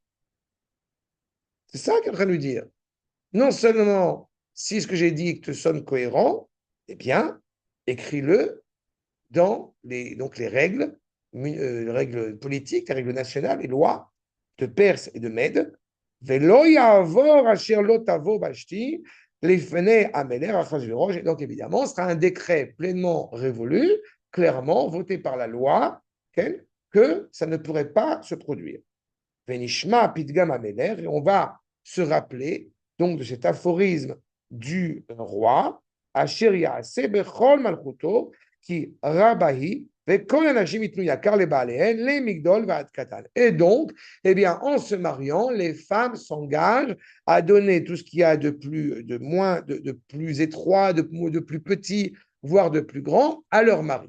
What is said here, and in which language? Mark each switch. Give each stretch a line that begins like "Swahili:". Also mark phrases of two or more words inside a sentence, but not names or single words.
French: C'est ça qu'il est en train de lui dire. Non seulement, si ce que j'ai dit te sonne cohérent, eh bien, écris-le dans les règles règles politiques, les règles nationales, les lois de Perse et de Mède.
Hebrew: ולא יעבור אשר לא תבוא ושתי לפני המלך אחשורוש.
French: Et donc, évidemment, ce sera un décret pleinement révolu, clairement voté par la loi, que ça ne pourrait pas se produire.
Hebrew: ונשמע פתגם המלך,
French: et on va se rappeler donc de cet aphorisme du roi,
Hebrew: אשר יעשה בכל מלכותו,
French: qui Rabahi, et donc, eh bien, en se mariant, les femmes s'engagent à donner tout ce qu'il y a de plus, de plus étroit, de plus petit, voire de plus grand, à leur mari.